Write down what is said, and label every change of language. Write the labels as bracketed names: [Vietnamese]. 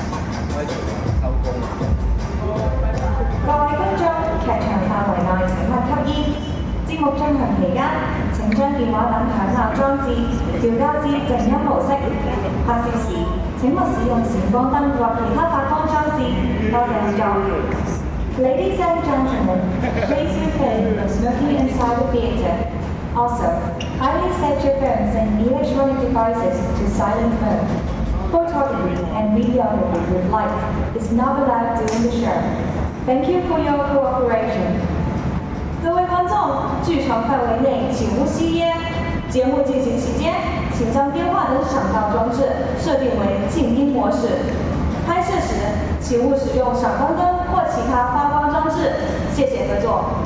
[Chinese] 各位觀眾，劇場範圍內請勿吸煙。節目進行期間，請將電話等響鬧裝置調校至靜音模式。拍攝時，請勿使用閃光燈或其他發光裝置。多謝合作。 [English] Ladies and gentlemen, please refrain from smoking inside the theatre. Also, kindly set your phones and electronic devices to silent mode. Photography and videography with light is not allowed during the show. Thank you for your cooperation. [Chinese] 各位观众，剧场范围内请勿吸烟。节目进行期间，请将电话等响照装置设定为静音模式。拍摄时，请勿使用闪光灯或其他发光装置。谢謝合作。